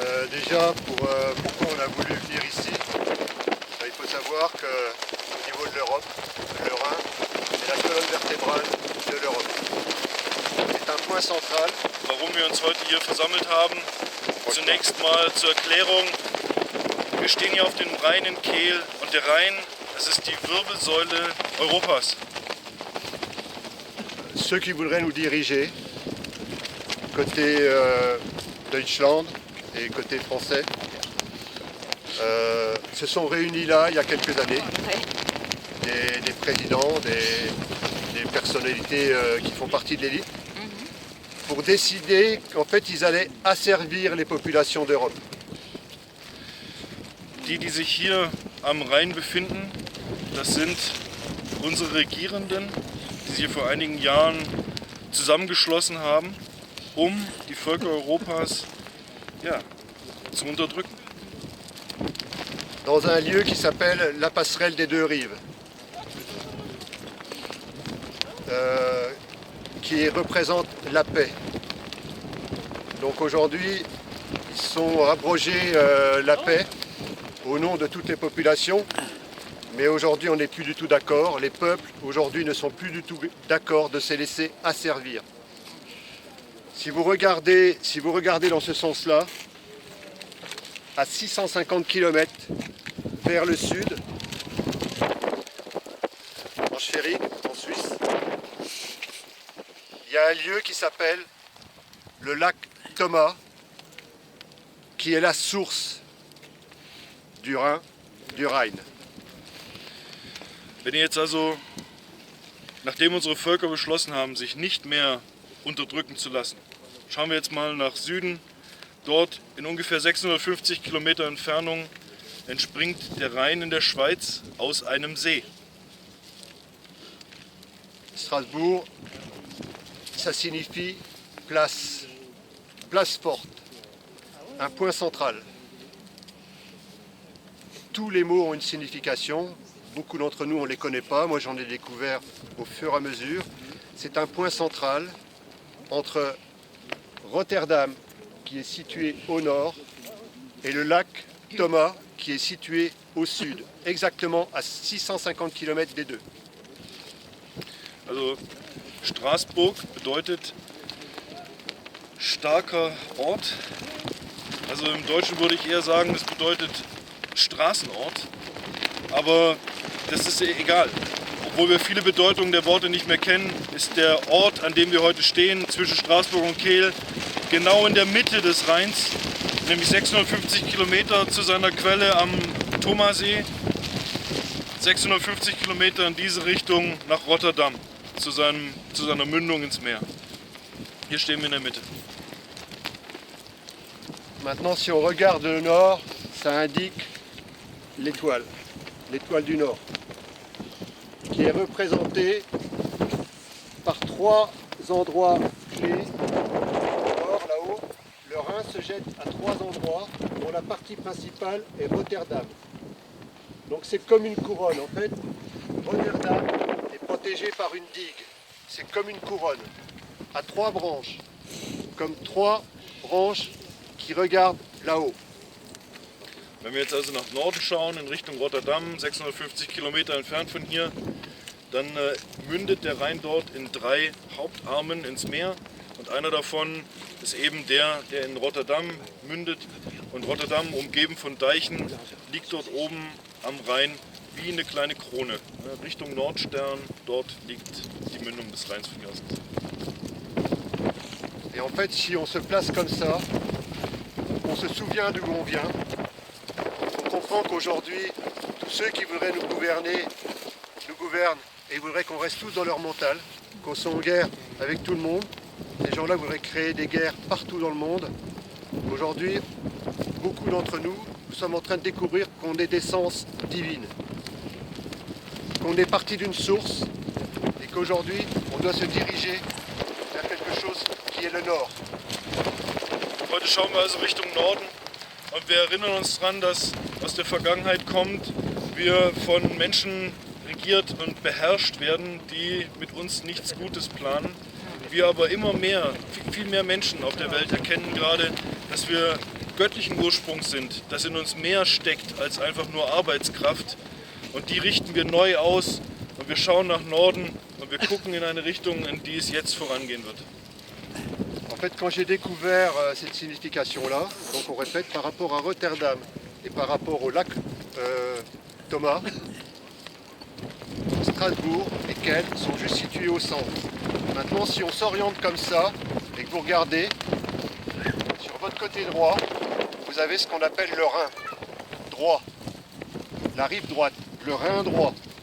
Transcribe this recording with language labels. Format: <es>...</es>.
<fr>Déjà, pourquoi on a voulu venir ici, il faut savoir qu'au niveau de l'Europe, le Rhin est la colonne vertébrale de l'Europe. C'est un point central.</fr> <de>Warum wir uns heute hier versammelt haben, zunächst mal zur Erklärung. Wir stehen hier auf dem Rheinenkehl und der Rhein, das ist die Wirbelsäule Europas.</de> <fr>Ceux qui voudraient nous diriger, côté Deutschland et côté français, se sont réunis là il y a quelques années. Des présidents, des personnalités qui font partie de l'élite, pour décider qu'en fait ils allaient asservir les populations d'Europe. Die sich hier am Rhein befinden, das sind unsere Regierenden, die sich hier vor einigen Jahren zusammengeschlossen haben, um die Völker Europas zu unterdrücken. Dans un lieu qui s'appelle la passerelle des deux rives, qui représente la paix. Donc aujourd'hui, ils sont abrogés la paix au nom de toutes les populations, mais aujourd'hui on n'est plus du tout d'accord. Les peuples aujourd'hui ne sont plus du tout d'accord de se laisser asservir. Si vous regardez dans ce sens-là, à 650 km vers le sud, en Schwerin, en Suisse, il y a un lieu qui s'appelle le lac Thomas, qui est la source du Rhin, du Rhein.</fr> <de>Wenn ihr jetzt also, nachdem unsere Völker beschlossen haben, sich nicht mehr unterdrücken zu lassen, schauen wir jetzt mal nach Süden. Dort in ungefähr 650 Kilometer Entfernung entspringt der Rhein in der Schweiz aus einem See.</de> <fr>Strasbourg, ça signifie place, place forte, un point central. Tous les mots ont une signification, beaucoup d'entre nous on ne les connaît pas, moi j'en ai découvert au fur et à mesure. C'est un point central entre Rotterdam, qui est situé au nord, et le lac Thomas, qui est situé au sud, exactement à 650 km des deux.</fr> <de>Also Straßburg bedeutet starker Ort Also im Deutschen würde ich eher sagen, das bedeutet Straßenort. Aber das ist egal. Obwohl wir viele Bedeutungen der Worte nicht mehr kennen, ist der Ort, an dem wir heute stehen, zwischen Straßburg und Kehl, genau in der Mitte des Rheins, nämlich 650 Kilometer zu seiner Quelle am Thomasee, 650 Kilometer in diese Richtung nach Rotterdam, zu seiner Mündung ins Meer. Hier stehen wir in der Mitte.</de> <fr>Maintenant, si on regarde le nord, ça indique l'étoile du nord, qui est représentée par trois endroits clés. Nord, là-haut, le Rhin se jette à trois endroits, dont la partie principale est Rotterdam. Donc c'est comme une couronne. En fait, Rotterdam est protégé par une digue. C'est comme une couronne, à trois branches, comme trois branches qui regardent là-haut.</fr> <de>Wenn wir jetzt also nach Norden schauen, in Richtung Rotterdam, 650 Kilometer entfernt von hier, dann mündet der Rhein dort in drei Hauptarmen ins Meer. Und einer davon ist eben der in Rotterdam mündet. Und Rotterdam, umgeben von Deichen, liegt dort oben am Rhein wie eine kleine Krone. Richtung Nordstern, dort liegt die Mündung des Rheins von hier aus.</de> <fr>Et en fait, si on se place comme ça, on se souvient d'où on vient. On comprend qu'aujourd'hui, tous ceux qui voudraient nous gouverner, nous gouvernent et voudraient qu'on reste tous dans leur mental, qu'on soit en guerre avec tout le monde. Ces gens-là voudraient créer des guerres partout dans le monde. Aujourd'hui, beaucoup d'entre nous, nous sommes en train de découvrir qu'on est d'essence divine, qu'on est parti d'une source et qu'aujourd'hui, on doit se diriger vers quelque chose qui est le Nord.</fr> <de>Heute schauen wir also Richtung Norden und wir erinnern uns daran, dass aus der Vergangenheit kommt, wir von Menschen regiert und beherrscht werden, die mit uns nichts Gutes planen. Wir aber immer mehr, viel mehr Menschen auf der Welt erkennen gerade, dass wir göttlichen Ursprungs sind, dass in uns mehr steckt als einfach nur Arbeitskraft. Und die richten wir neu aus und wir schauen nach Norden und wir gucken in eine Richtung, in die es jetzt vorangehen wird.</de> <fr>En fait, quand j'ai découvert cette signification-là, donc on répète par rapport à Rotterdam et par rapport au lac Thomas, Strasbourg et Kehl sont juste situés au centre. Maintenant, si on s'oriente comme ça et que vous regardez, sur votre côté droit, vous avez ce qu'on appelle le Rhin droit, la rive droite, le Rhin droit.</fr>